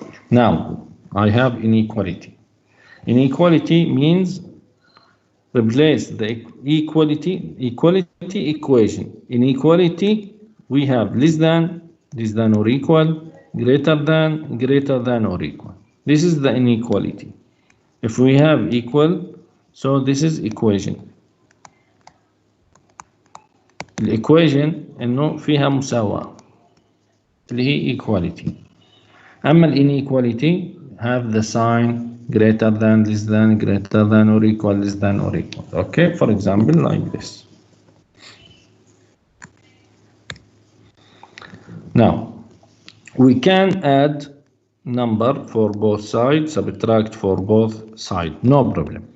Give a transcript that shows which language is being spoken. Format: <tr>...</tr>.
<en>Now, I have inequality. Inequality means replace the equality equation. Inequality, we have less than or equal, greater than or equal. This is the inequality. If we have equal, so this is equation.</en> <ar>الإيكويشن إنه فيها مساواة اللي هي equality. أما</ar> <en>inequality have the sign greater than, less than, greater than or equal, less than or equal. Okay, for example, like this. Now, we can add number for both sides, subtract for both sides, no problem.</en>